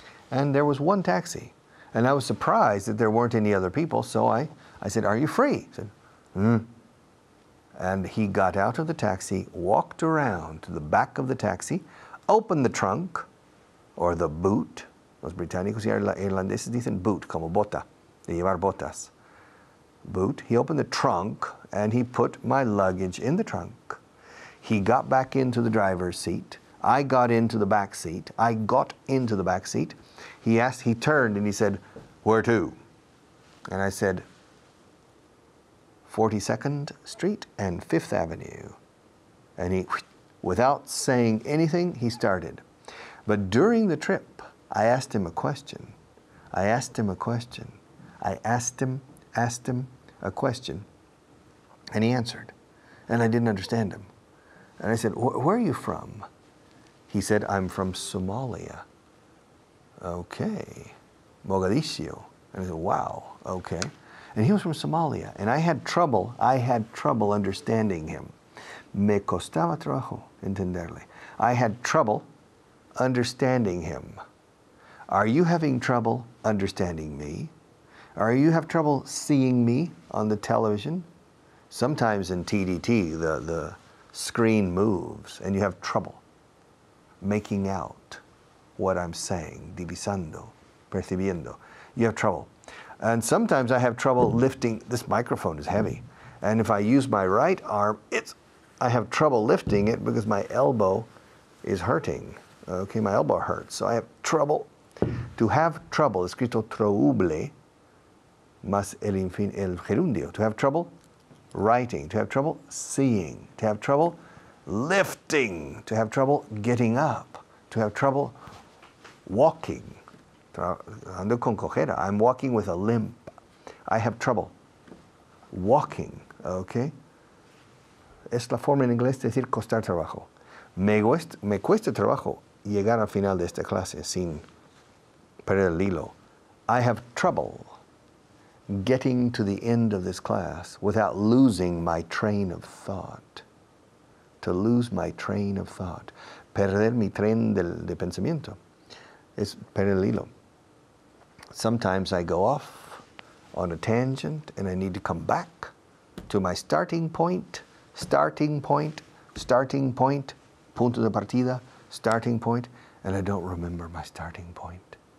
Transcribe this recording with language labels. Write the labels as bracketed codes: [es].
[en] And there was one taxi. And I was surprised that there weren't any other people, so I said, are you free? He said, And he got out of the taxi, walked around to the back of the taxi, opened the trunk, or the boot. [es] Los británicos y irlandeses dicen boot, como bota, de llevar botas. [en] Boot. He opened the trunk, and he put my luggage in the trunk. He got back into the driver's seat. I got into the back seat. I got into the back seat. He turned and he said, where to? And I said, 42nd Street and 5th Avenue. And he, without saying anything, he started. But during the trip, I asked him a question. I asked him a question. I asked him a question. And he answered. And I didn't understand him. And I said, where are you from? He said, I'm from Somalia. Okay. Mogadishu. And I said, wow, okay. And he was from Somalia. And I had trouble understanding him. [es] Me costaba trabajo entenderle. [en] I had trouble understanding him. Are you having trouble understanding me? Are you have trouble seeing me on the television? Sometimes in TDT, the screen moves and you have trouble making out what I'm saying, [es] divisando, percibiendo. [en] You have trouble. And sometimes I have trouble lifting. This microphone is heavy. And if I use my right arm, I have trouble lifting it because my elbow is hurting. Okay, my elbow hurts. So I have trouble. To have trouble, [es] escrito trouble, más el gerundio. [en] To have trouble writing, to have trouble seeing, to have trouble lifting, to have trouble getting up, to have trouble walking. [es] Ando con cojera. [en] I'm walking with a limp. I have trouble walking, okay? [es] Es la forma en inglés de decir costar trabajo. Me cuesta trabajo llegar al final de esta clase sin perder el hilo. [en] I have trouble getting to the end of this class without losing my train of thought. To lose my train of thought. [es] Perder mi tren de pensamiento. Es perder el hilo. [en] Sometimes I go off on a tangent and I need to come back to my starting point, [es] punto de partida, [en] starting point, and I don't remember my starting point.